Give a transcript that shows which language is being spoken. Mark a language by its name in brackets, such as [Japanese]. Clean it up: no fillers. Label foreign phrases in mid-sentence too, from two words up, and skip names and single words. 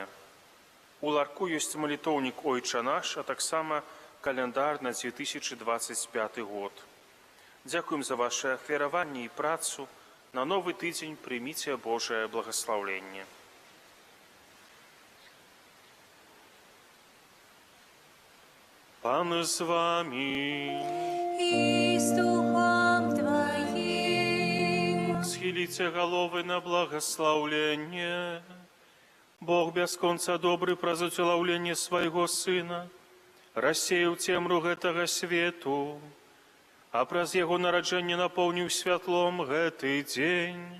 [Belarusian] У ларку ёсць малітоўнік «Ойча наш», а таксама каляндар на 2025 год. Дзякуем за ваше ахвяраванне і працу. На новы тыдзень прыміце Божае благаслаўленне. Пан з вами. [Russian] И с духом Твоим. [Belarusian] Схіліце галовы на благаслаўленне. Бог бясконца добры праз уцелаўленне свайго Сына рассеяў цемру гэтага свету, а праз яго нараджэнне напоўніў святлом гэты дзень.